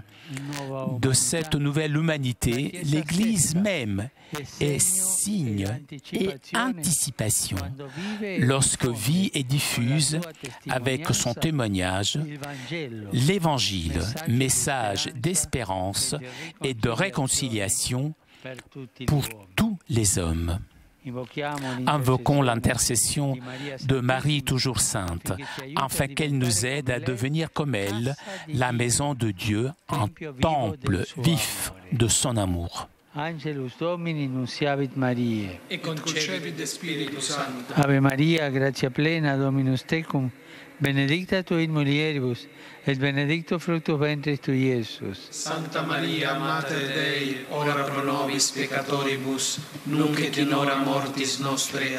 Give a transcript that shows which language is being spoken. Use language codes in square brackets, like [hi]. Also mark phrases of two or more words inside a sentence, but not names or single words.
[fr] De cette nouvelle humanité, l'Église même est signe et anticipation lorsque vit et diffuse avec son témoignage l'Évangile, message d'espérance et de réconciliation pour tous les hommes. Invoquons l'intercession de Marie toujours sainte, afin qu'elle nous aide à devenir comme elle, la maison de Dieu, un temple vif de son amour. [la] Angelus Domini nunciavit Mariae. Et concepit de Spiritu Sancto. Ave Maria, gratia plena, Dominus tecum, benedicta tu in mulieribus, et benedictus fructus ventris tui, Iesus. Sancta Maria, Mater Dei, ora pro nobis peccatoribus, nunc et in hora mortis nostre.